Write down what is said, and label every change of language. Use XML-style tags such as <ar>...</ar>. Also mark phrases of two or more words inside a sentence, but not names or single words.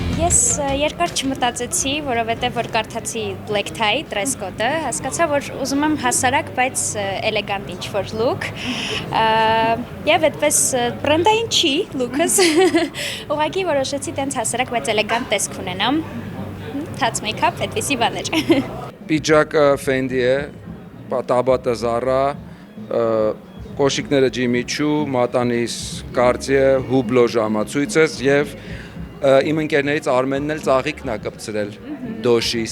<hy>Ես երկար չմտածեցի, որովհետև որ կարդացի</hy> <en>black tie dress code-</en> <hy>ը, հասկացա, որ ուզում եմ հասարակ, բայց էլեգանտ ինչ-որ look։ Եվ այդպես բրենդային չի look-ս, ուղղակի որոշեցի տենց հասարակ, բայց էլեգանտ տեսք ունենամ, թաց make-up, այդպիսի բաներ։ Պիջակը Fendi է, տաբատը Zara, կոշիկները Jimmy Choo, մատանիս Cartier, Hublot ժամացույցս և իմ ընկերներից Արմենն էլ ծաղիկն է կպցրել Դոշից։</hy>